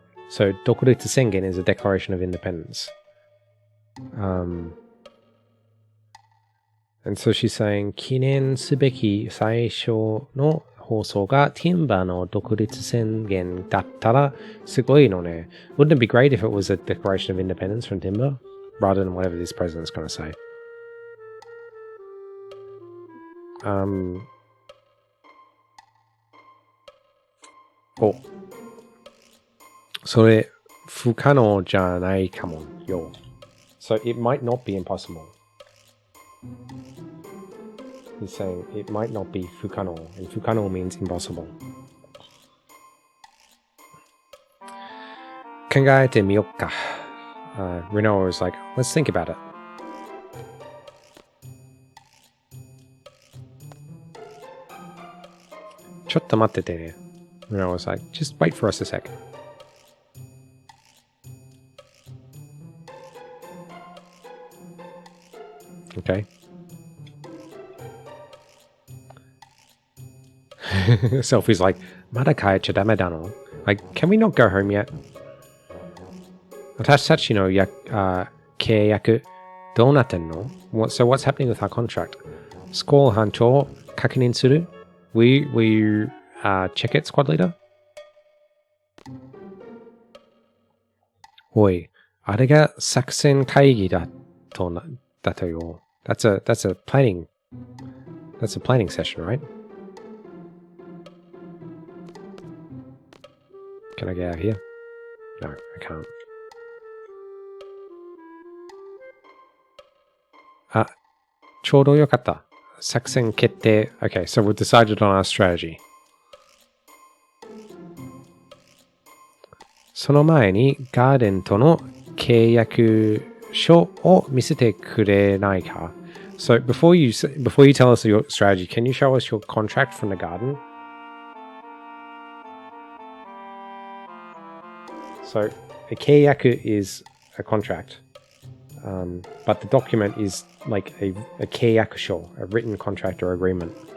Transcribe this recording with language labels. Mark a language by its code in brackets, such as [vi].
[en] So, 独立宣言 is a declaration of independence. And so she's saying, [ja] 記念すべき最初の放送がティンバの独立宣言だったらすごいのね。 [en] Wouldn't it be great if it was a declaration of independence from Timber rather than whatever this president's going to say? Oh. [ja] それ不可能じゃないかもよ。 [en] So it might not be impossible. He's saying it might not be 不可能, and 不可能 means impossible. [ja] 考えてみよっか. [en] Renault was like, let's think about it. [ja] "ちょっと待っててね." [en] Renault was like, just wait for us a sec. Okay. Sophie's like, [ja] まだ帰っちゃダメだの? [en] Like, can we not go home yet? [ja] 私たちの契約どうなってんの? [en] So what's happening with our contract? [ja] スコール班長確認する? [en] Will you check it, squad leader? [ja] おい、あれが作戦会議だとよ。 [en] That's a planning session, right? Can I get out of here? No, I can't. [ja] ちょうどよかった。作戦決定. [en] Okay, so we've decided on our strategy. [ja] その前にガーデンとの契約書を見せてくれないか? [en] So before you tell us your strategy, can you show us your contract from the garden? So a 契約 is a contract, but the document is like a 契約書, a written contract or agreement.